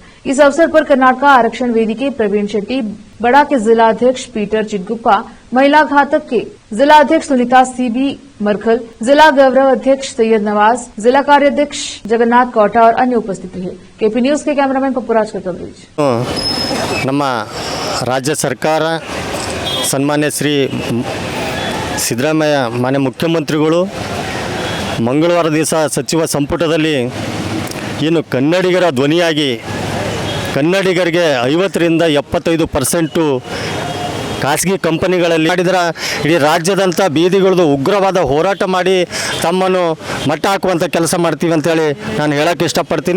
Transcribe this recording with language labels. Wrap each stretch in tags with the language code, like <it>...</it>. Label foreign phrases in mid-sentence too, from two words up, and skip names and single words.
<hi>इस अवसर पर कर्नाटक आरक्षण वेदिके प्रवीण शेट्टी बड़ा के जिलाध्यक्ष पीटर चिटगुप्पा, महिला घातक के जिलाध्यक्ष सुनीता सीबी मरखल, जिला गौरव अध्यक्ष सैयद नवाज, जिला कार्याध्यक्ष जगन्नाथ कौटा और अन्य उपस्थित रहे। केपी न्यूज के कैमरामैन पप्पुराज का कवरेज।</hi> <kn>ನಮ್ಮ ರಾಜ್ಯ ಸರ್ಕಾರ ಸನ್ಮಾನ್ಯ ಶ್ರೀ ಸಿದ್ದರಾಮಯ್ಯ ಮಾನ್ಯ ಮುಖ್ಯಮಂತ್ರಿಗಳು ಮಂಗಳವಾರ ದಿವಸ ಸಚಿವ ಸಂಪುಟದಲ್ಲಿ ಏನು ಕನ್ನಡಿಗರ ಧ್ವನಿಯಾಗಿ ಕನ್ನಡಿಗರಿಗೆ 50ರಿಂದ 75% ಖಾಸಗಿ ಕಂಪನಿಗಳಲ್ಲಿ ಮಾಡಿದ್ರೆ ಇಡೀ ರಾಜ್ಯದಂಥ ಬೀದಿಗಳದ್ದು ಉಗ್ರವಾದ ಹೋರಾಟ ಮಾಡಿ ತಮ್ಮನ್ನು ಮಟ್ಟ ಹಾಕುವಂಥ ಕೆಲಸ ಮಾಡ್ತೀವಿ ಅಂತೇಳಿ ನಾನು ಹೇಳೋಕ್ಕೆ ಇಷ್ಟಪಡ್ತೀನಿ।</kn>